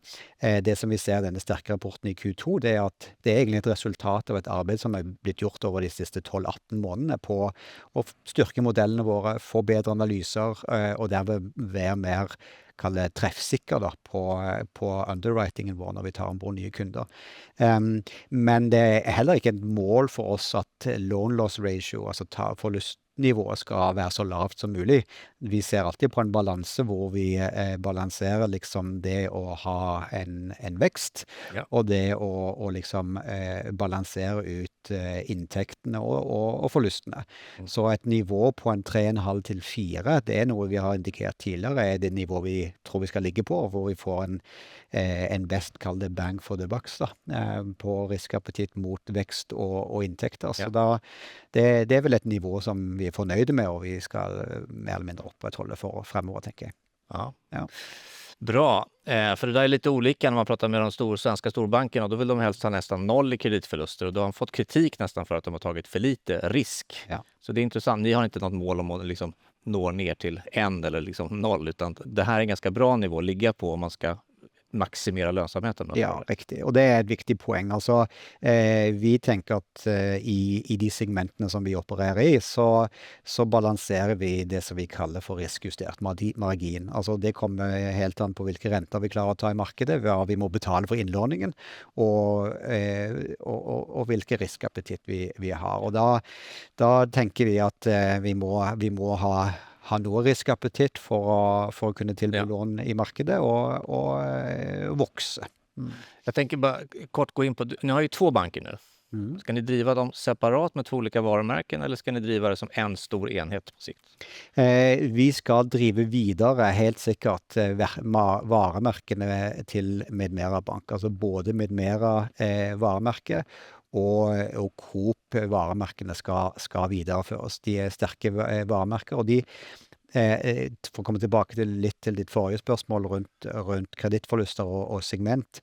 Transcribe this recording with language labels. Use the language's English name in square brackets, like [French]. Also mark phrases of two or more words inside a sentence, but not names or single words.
[Norwegian] Det som vi ser i denne sterke rapporten i Q2, det er at det er egentlig et resultat av et arbeid som er blitt gjort over de siste 12-18 månedene på å styrke modellene våre, få bedre analyser, og derved være mer treffsikker da, på underwritingen vår når vi tar ombord nye kunder. Men det er heller ikke et mål for oss at [English] loan loss ratio, [Norwegian] altså forlustnivået, skal være så lavt som mulig. Vi ser alltid på en balanse hvor vi balanserer liksom det å ha en vekst, og det å liksom balansere ut inntektene og forlustene. Så et nivå på en 3,5 til 4, det er noe vi har indikert tidligere, er det nivå vi tror vi skal ligge på, hvor vi får en best, kall det [English] bang for the bucks [Norwegian] da, på riskappetitt mot vekst og inntekter. Så da, det er vel et nivå som vi er fornøyde med, og vi skal mer eller mindre opprettholde for fremover, tenker jeg. [Swedish] Ja. Bra, för det där är lite olika när man pratar med de svenska storbankerna. Då vill de helst ha nästan 0 i kreditförluster och då har de fått kritik nästan för att de har tagit för lite risk. Ja. Så det är intressant, ni har inte något mål om att liksom nå ner till 1 eller liksom 0, utan det här är en ganska bra nivå att ligga på om man ska maximera lönsamheten. [Norwegian] Ja, riktig. Og det er et viktig poeng. Altså, vi tenker at i de segmentene som vi opererer i, så balanserer vi det som vi kaller for riskjustert margin. Altså, det kommer helt an på hvilke renter vi klarer å ta i markedet, hva vi må betale for innlåningen, og hvilke riskappetitt vi har. Og da tenker vi at vi må ha noe riskappetitt for å kunne tilby lån i markedet og vokse. [Swedish] Jag tänker bara kort gå in på, ni har ju 2 banker nu. Ska ni driva dem separat med 2 olika varumärken eller ska ni driva det som en stor enhet på sikt? [Norwegian] Vi skal drive videre helt sikkert varemærkene til Medmera Bank, altså både Medmera varemerke og Coop varemerkene skal videreføres. De er sterke varemerker, og de for å komme tilbake til ditt forrige spørsmål rundt kredittforluster og segment.